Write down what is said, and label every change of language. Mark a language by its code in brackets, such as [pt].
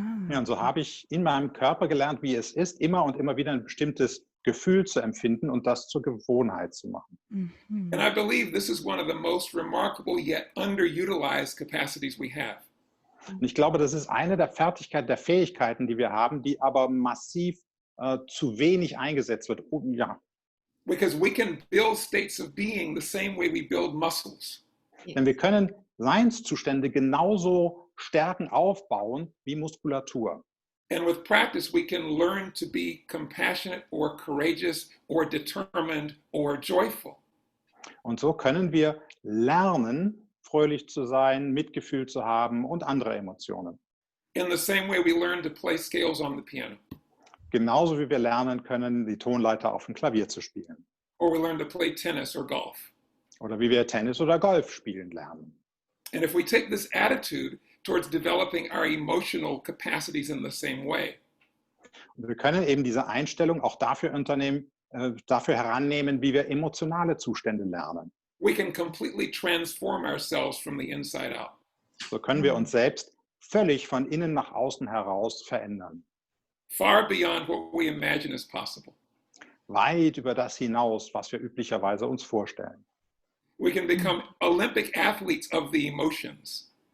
[de] Ja, und so habe ich in meinem Körper gelernt, wie es ist, immer und immer wieder ein bestimmtes Gefühl zu empfinden und das zur Gewohnheit zu machen. Mhm. [en] And I believe this is one of the most remarkable yet underutilized capacities we have. [de] Und ich glaube, das ist eine der Fertigkeiten, der Fähigkeiten, die wir haben, die aber massiv zu wenig eingesetzt wird. Ja, [en] Because we can build states of being the same way we build muscles. [de] denn wir können Seinszustände genauso Stärken aufbauen wie Muskulatur. [en] And with practice, we can learn to be compassionate or courageous or determined or joyful. [de] Und so können wir lernen, fröhlich zu sein, Mitgefühl zu haben und andere Emotionen. [en] In the same way we learn to play scales on the piano, [de] Genauso wie wir lernen können, die Tonleiter auf dem Klavier zu spielen. [en] or we learn to play tennis or golf. [de] Oder wie wir Tennis oder Golf spielen lernen. [en] And if we take this attitude towards developing our emotional capacities in the same way, [de] Und wir können eben diese Einstellung auch dafür herannehmen, wie wir emotionale Zustände lernen. [en] we can completely transform ourselves from the inside out. [de] So können wir uns selbst völlig von innen nach außen heraus verändern. [en] Far beyond what we imagine is possible. [de] Weit über das hinaus, was wir üblicherweise uns vorstellen. [en] We can become Olympic athletes of the emotions.